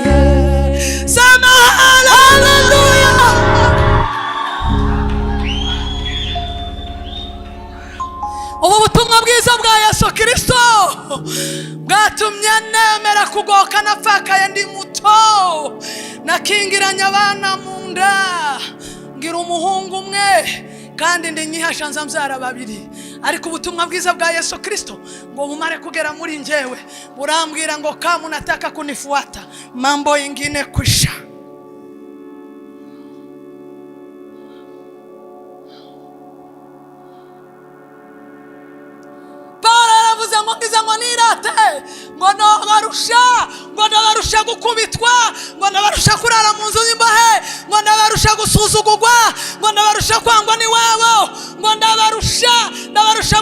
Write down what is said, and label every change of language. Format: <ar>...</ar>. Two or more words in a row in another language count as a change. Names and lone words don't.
<sw>Sema haleluya.</sw> <rn>Ubu butumwa bwiza bwa Yesu Kristo bwatumye nemera kugoka napfakaye ndi muto, nakingiranye abana mu nda, ngira umuhungu umwe kandi ndi nyihasha nzambyara 2. Ariko ubutumwa bwiza bwa Yesu Kristo ngo bumare kugera muri njyewe, burambwira ngo</rn> <sw>kama unataka kunifuata mambo ingine kwisha.</sw> <rn>Ngo nirate, ngo nabarusha gukubitwa, ngo nabarusha kurara mu nzu y'imbahe, ngo nabarusha gusuzugurwa, ngo nabarusha kwangwa ni wabo, ngo nabarusha</rn>